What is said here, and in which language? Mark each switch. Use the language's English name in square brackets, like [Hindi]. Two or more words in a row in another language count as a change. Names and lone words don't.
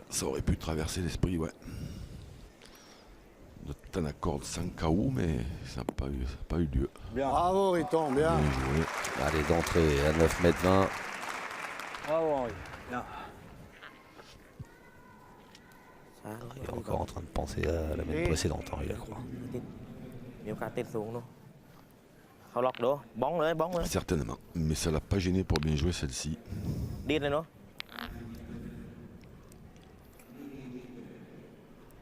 [French] ça aurait pu traverser l'esprit, ouais. De Tanacorde sans KO, mais ça n'a pas eu lieu. Bien. Bravo, Riton, bien. Bien joué. Allez, d'entrée à 9 mètres 20. Bravo, Henri. Bien. [Thai] ช้าลง [French] Il est encore en train de penser à la même précédente, hein, il a croit. [Thai] มีโอกาสติดสูงเนาะเขาล็อกดูบ้องเลยบ้องเลย [French] Certainement, mais ça l'a pas gêné pour bien jouer celle-ci. [Thai] ดิ้นเลยเนาะ